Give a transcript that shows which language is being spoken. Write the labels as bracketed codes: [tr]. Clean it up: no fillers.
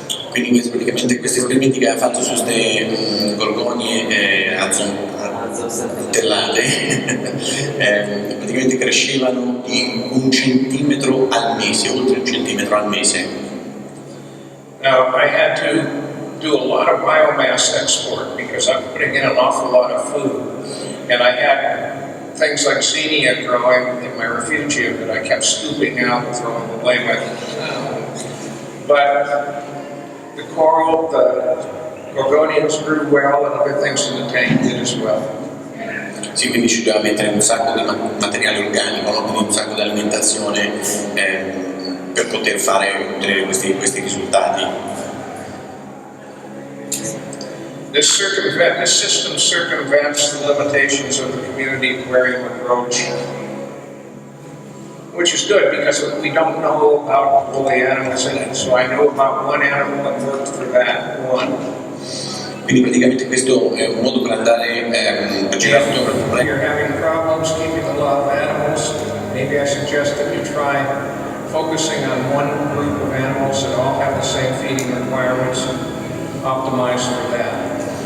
[it] Quindi praticamente questi esperimenti che aveva fatto su queste gorgonie azzotellate praticamente crescevano di 1 centimetro al mese, oltre 1 centimetro al mese. [en] Now I had to do a lot of biomass export because I'm putting in an awful lot of food, and I had things like xenia growing in my refugium that I kept scooping out and throwing away. But the coral, the gorgonians grew well, and other things in the tank did as well. [it] Sì, quindi ci doveva mettere un sacco di materiale organico, no? Quindi un sacco di alimentazione per poter ottenere questi risultati. [en] This system circumvents the limitations of the community aquarium approach, which is good because we don't know about all the animals in it. So I know about one animal that worked for that one. [it] Quindi praticamente questo è un modo per andare a girare attorno al problema. [en] If you're having problems keeping a lot of animals, maybe I suggest that you try focusing on one group of animals that all have the same feeding requirements and optimize for that.